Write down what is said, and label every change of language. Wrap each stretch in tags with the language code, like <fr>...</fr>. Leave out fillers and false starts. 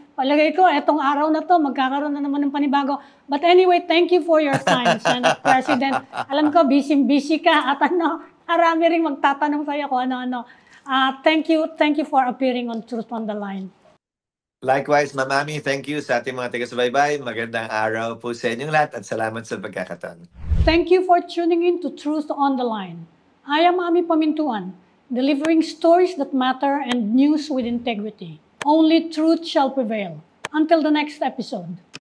<tl>Palagay ko, etong araw na to, magkakaroon na naman ng panibago.</tl> <en>But anyway, thank you for your time, Senate President.</en> <tl>Alam ko, busy-busy ka at marami ring magtatanong sa'yo kung ano-ano.</tl> <en>Thank you for appearing on Truth on the Line.</en> <tl>Likewise, Ma'am Ami,</tl> <en>thank you</en> <tl>sa ating mga taga-subaybay. Magandang araw po sa inyong lahat at salamat sa pagkakataon.</tl> <en>Thank you for tuning in to Truth on the Line. I am Ami Pamintuan, delivering stories that matter and news with integrity. Only truth shall prevail. Until the next episode.</en>